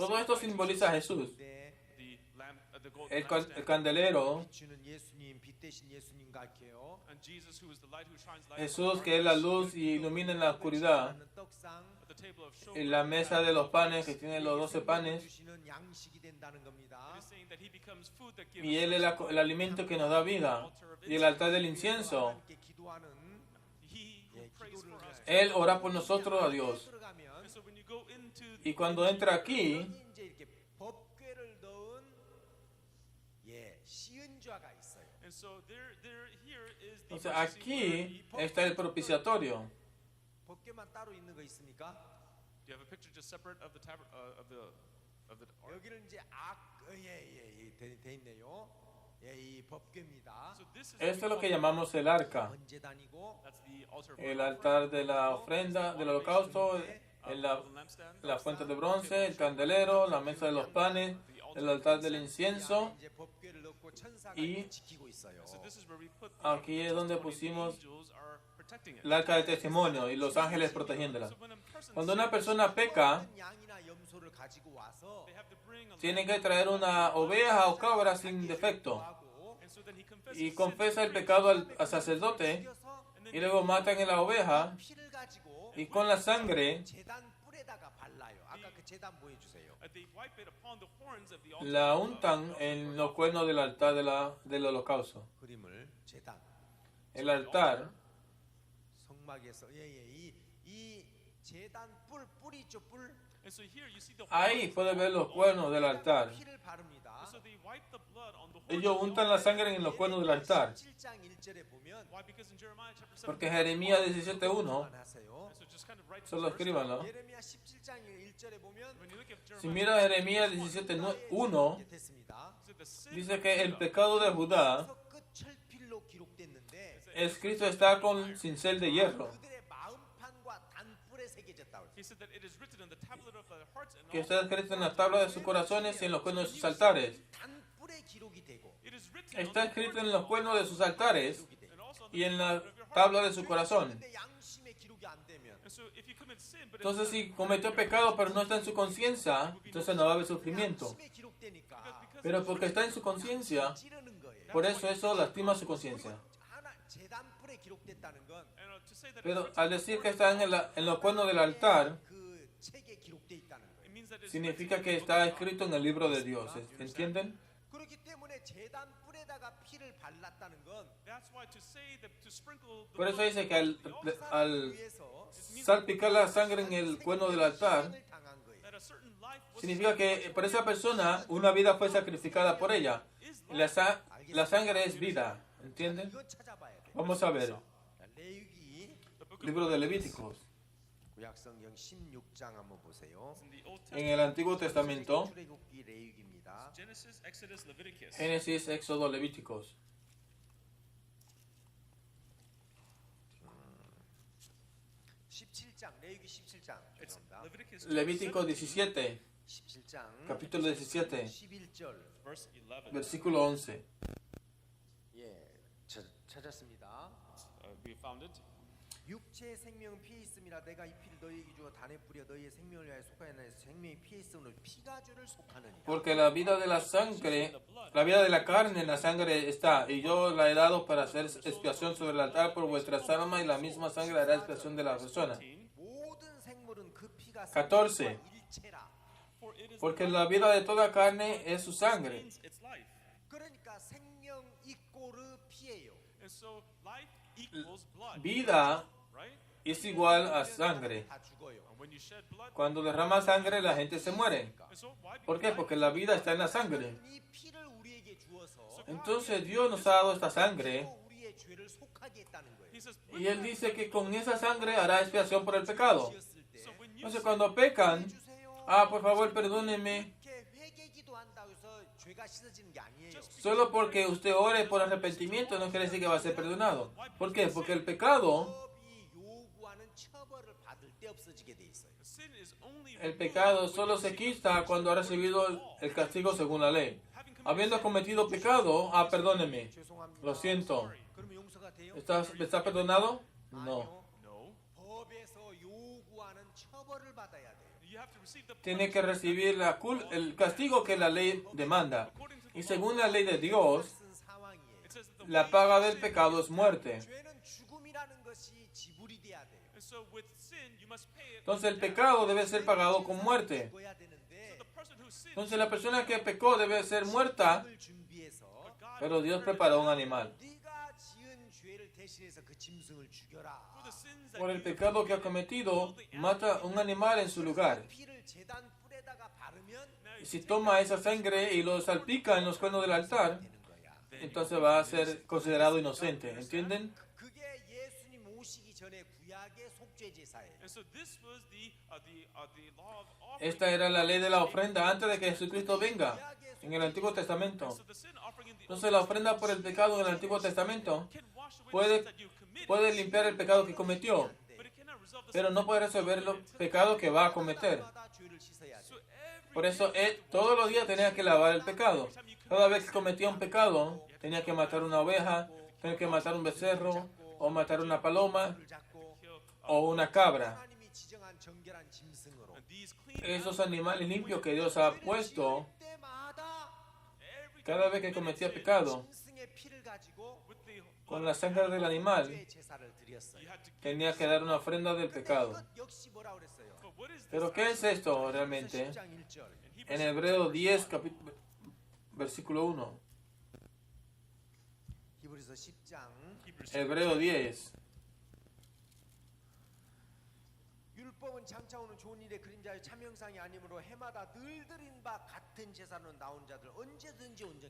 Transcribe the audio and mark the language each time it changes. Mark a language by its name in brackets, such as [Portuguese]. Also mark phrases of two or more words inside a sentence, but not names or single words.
[Spanish] Todo esto simboliza a Jesús. [Korean] 네, [English] The lamp, the golden [Spanish] El [English] lampstand, [Spanish] candelero, [Korean] 비추는 예수님, 빛 대신 예수님 같게요. [English] and Jesus, who is the light, who shines light. [Spanish] Jesús que es la luz y ilumina en la oscuridad. [Korean] 떡상, [English] At the table of [Spanish] Y [English] showbread, [Spanish] la mesa de los panes que tiene los 12 panes. [Korean] 주시는 양식이 된다는 겁니다. [English] it is saying that he becomes food that gives [Spanish] Y Él es el alimento que nos da vida. Y el altar del incienso, [Korean] 함께 기도하는 [English] he who [Korean] 예, [English] prays for [Korean] 기도를 [English] us. [Spanish] Él ora por nosotros a Dios. [Korean] 들어가면 [English] And so when you go into [Spanish] Y cuando entra aquí, [Korean] 여기 이제 이렇게 법궤를 넣은 시은좌가 있어요. [English] and so there here is the [Spanish] entonces [English] mercy [Spanish] aquí [English] seat. [Spanish] está el propiciatorio. [Korean] 법궤만 따로 있는 거 있습니까? [English] Do you have a picture just separate of the of the ark? [Korean] 여기는 이제 돼 있네요. 이 법궤입니다. [English] So this is [Spanish] Esto es lo que [English] called- [Spanish] llamamos el arca. [Korean] 번제단이고 [English] that's the altar of [Spanish] El [English] burnt [Spanish] altar de la ofrenda, del holocausto, [English] offering, [Spanish] la [English] golden lampstand, [Spanish] fuente de bronce, el candelero, la mesa de los panes, el altar del incienso. [Korean] 이제 법궤를 넣고 천사가 [Spanish] y [Korean] 지키고 있어요. [English] so this is where we put [Spanish] Aquí es donde [English] testimony. [Spanish] pusimos [English] Angels are protecting it. [Spanish] el arca de testimonio y los ángeles protegiéndola. [English] So when a person [Spanish] Cuando una [English] sins, [Spanish] persona peca, [Korean] 모든 양이나 염소를 가지고 와서 [English] they have to bring a [Spanish] tienen [English] lamb, [Spanish] que traer una oveja o cabra sin defecto [Korean] 하고 [English] and so then he confesses [Spanish] y sin confesa [English] to [Spanish] el [English] the [Spanish] pecado al sacerdote [Korean] 죽여서 [English] and then [Spanish] y luego matan a la oveja [Korean] 피를 가지고 [Spanish] y con la sangre [Korean] 제단 뿔에다가 발라요. 아까 그 제단 보여주세요. [English] they wipe it upon the horns of the altar. [Spanish] la untan en los cuernos del altar del holocausto. [Korean] 그림을 제단 [Spanish] El altar, [Korean] 성막에서 이 제단 뿔 있죠 뿔. [English] And so here you see the [Spanish] ahí [English] horns [Spanish] puede ver los cuernos del altar. [Korean] 피를 바릅니다. [English] And so they wipe the blood on the horns [Spanish] Ellos [English] of the [Spanish] untan la [English] altar. [Spanish] sangre en los cuernos del altar. [Korean] 17장 1절에 보면 [English] Why? Because in Jeremiah chapter 7, [Spanish] Porque Jeremías 17:1, [Korean] 하세요. [English] and so just kind of write this [Spanish] solo [English] verse [Spanish] escríbanlo. [Korean] 예레미야 17장 1절에 보면 [English] down. When you look at [Spanish] Si [English] Jeremiah, [Spanish] mira Jeremías 17:1, [Korean] 이렇게 됐습니다. [English] it said the sin [Spanish] dice [English] of [Spanish] que el [English] Judah [Spanish] pecado de Judá, [Korean] 그래서 끝철필로 기록됐는데 [Spanish] escrito está con cincel de hierro, [Korean] 그들의 마음판과 단뿔에 새겨졌다. [English] He said that it is written in the tablet of their hearts and [Spanish] que [English] also [Spanish] está escrito en la tabla de sus corazones y en los cuernos de sus altares. [Korean] 단뿔에 기록이 되고 [English] it is written [Spanish] Está [English] on the [Spanish] escrito [English] horns [Spanish] en los cuernos de sus altares [Korean] 기록이 되고. [English] and also on [Spanish] y [English] the [Spanish] en la [English] tablet of your heart. [Spanish] tabla de su corazón. [Korean] 근데 양심에 기록이 안 되면 [English] And And so if you commit sin, but [Spanish] Entonces, si cometió pecado pero no está en su conciencia, entonces no va a haber sufrimiento. [Korean] 심에 기록되니까 [Spanish] Pero porque está en su conciencia, [Korean] 찌르는 거예요. [Spanish] por eso lastima su conciencia. [Korean] 하나 제단불에 기록됐다는 건 [English] to say that [Spanish] Pero al decir que está en los cuernos del altar, [Korean] 그 책에 기록돼 있다는 거예요. [English] it means that it's [Spanish] significa que está escrito en el libro de Dios. ¿Entienden? [Korean] 그렇기 때문에 제단불에다가 피를 발랐다는 건 [English] that's why to say that to sprinkle the [Spanish] Por eso [English] blood [Spanish] dice que [English] on the altar, [Spanish] al [Korean] 위해서 [Spanish] salpicar la sangre en el cuerno del altar, [Korean] 희생을 당한 거예요. [English] that a certain life was [Spanish] significa que por esa persona una vida fue sacrificada por ella. Y la sangre es vida. ¿Entienden? [Korean] 이건 찾아봐야 돼요. [Spanish] Vamos a ver. [Korean] 레위기 [English] the book of [Spanish] Libro de Levíticos. [Korean] 구약성경 16장 한번 보세요. [English] in the Old [Spanish] En [English] Testament, [Spanish] el Antiguo Testamento, [Korean] 출애굽기 레위기입니다. [English] Genesis, Exodus, Leviticus. [Spanish] Génesis, Éxodo, Levíticos. [Korean] 17장 레위기 17장 [English] It's [Korean] 죄송합니다. [English] Leviticus [Spanish] Levítico 17, [Korean] 17장 [Spanish] capítulo 17, [Korean] 11절 [English] verse 11. [Spanish] versículo 11. [Korean] 예 찾았습니다. [English] We found it. [Korean] 육체의 생명은 피에 있음이라 내가 이 피를 너희에게 주어 단에 뿌려 너희의 생명을 위하여 속하였나니 생명이 피에 있음으로 피가 주를 속하느니라. [Spanish] Porque la vida de la sangre, la vida de la carne en la sangre está, y yo la he dado para hacer expiación sobre el altar por vuestras almas, y la misma sangre hará expiación de la persona. [Korean] 모든 생물은 그 피가 14. 일체라. [English] For it is [Spanish] Porque la vida de toda carne es su sangre. [English] means its life. [Korean] 그러니까 생명 이꼬르 피예요. [English] And so life equals blood, [Spanish] Vida [English] right? [Spanish] es igual a sangre. [Korean] 다 죽어요. [English] And when you shed blood, [Spanish] Cuando derrama sangre, la gente se muere. [English] and so why? [Spanish] ¿Por qué? Porque la vida está en la sangre. [Korean] 이 피를 우리에게 주어서 [Spanish] Entonces Dios nos ha dado esta sangre, [Korean] 우리의 죄를 속하게 했다는 거예요. [English] He says, [Spanish] y Él dice que con esa sangre hará expiación por el pecado. [Korean] 지었을 때 [English] so when you [Spanish] Entonces cuando pecan, [Korean] 주세요. [Spanish] por favor perdóneme, [Korean] 이렇게 회개기도 한다고 해서 죄가 씻어지는 게 아니에요. [Spanish] solo porque usted ore por arrepentimiento no quiere decir que va a ser perdonado. ¿Por qué? Porque el pecado, [Korean] 법이 요구하는 처벌을 받을 때 없어지게 돼 있어요. [English] sin is only [Spanish] el pecado solo se quita cuando ha recibido el castigo según la ley. Habiendo cometido pecado, perdóneme, [Korean] 죄송합니다. [Spanish] lo siento. [Korean] 그러면 용서가 돼요? [Spanish] ¿Está perdonado? No. [Korean] 아니요. [Spanish] no. [Korean] 법에서 요구하는 처벌을 받아야 돼요. [English] You have to receive the [Spanish] Tiene que recibir el castigo que la ley demanda. Y según la ley de Dios, [Korean] 쓴 상황이에요. [English] it says that the [Spanish] la [English] wage [Spanish] paga [English] of [Spanish] del [English] sin- [Spanish] pecado es muerte. [Korean] 죄는 죽음이라는 것이 지불이 돼야 돼요. [English] And so with sin, you must pay it. [Spanish] Entonces el pecado debe ser pagado con muerte. [Korean] 죽어야 되는데 [English] The person who sinned, [Spanish] Entonces la persona que pecó debe ser muerta, [Korean] 을 준비해서 [English] God, [Spanish] pero Dios preparó un animal. [Korean] 네가 지은 죄를 대신해서 그 짐승을 죽여라. [English] for the sins that [Spanish] Por el [English] you [Spanish] pecado que ha cometido, mata un animal en su lugar. [Korean] 피를 제단 뿔에다가 바르면 [Spanish] Y si toma esa sangre y lo salpica en los cuernos del altar, [Korean] 되는 거야. [Spanish] entonces va a ser considerado inocente. ¿Entienden? [Korean] 그게 예수님 오시기 전에 구약의 속죄 제사예요. [English] And so this was the law of offering. [Spanish] Esta era la ley de la ofrenda antes de que Jesucristo venga en el Antiguo Testamento. [English] So the sin offering in the Old [Spanish] Entonces la ofrenda por el pecado en el Antiguo Testamento [English] can wash away [Spanish] puede, [English] the sins that you committed, [Spanish] puede limpiar el pecado que cometió, [English] but it cannot resolve the [Spanish] pero [English] sin [Spanish] no puede resolver los pecados que va a cometer. [Korean] 마다 죄를 씻어야 [English] So [Korean] 돼. [English] every [Spanish] Por eso él todos los días tenía que lavar el pecado. Cada vez que cometía un pecado, tenía que matar una oveja, tenía que matar un becerro, o matar una paloma, [Korean] 을 잡고 [English] kill [Spanish] o una cabra. [Korean] 하나님이 지정한 정결한 짐승으로 [English] and these clean [Spanish] Esos animales limpios que Dios ha puesto, [Korean] 때마다 [English] every [Spanish] cada vez que cometía pecado, [Korean] 짐승의 피를 가지고 [English] with the [Spanish] con la sangre del animal, [Korean] 죄 제사를 드렸어요. [English] you had to give. [Spanish] tenía que dar una ofrenda del [Korean] 근데 [Spanish] pecado. [Korean] 이것 역시 뭐라 그랬어요? [English] But what is this? [Spanish] Pero ¿qué es esto realmente? [Korean] 10장 1절. [Spanish] En Hebreo 10, versículo 1. [Korean] 히브리서 10장 [Spanish] Hebreo 10. [Korean] 율법은 장차 오는 좋은 일의 그림자의 참형상이 아니므로 해마다 늘 드린 바 같은 제사로 나온 자들 언제든지 온전케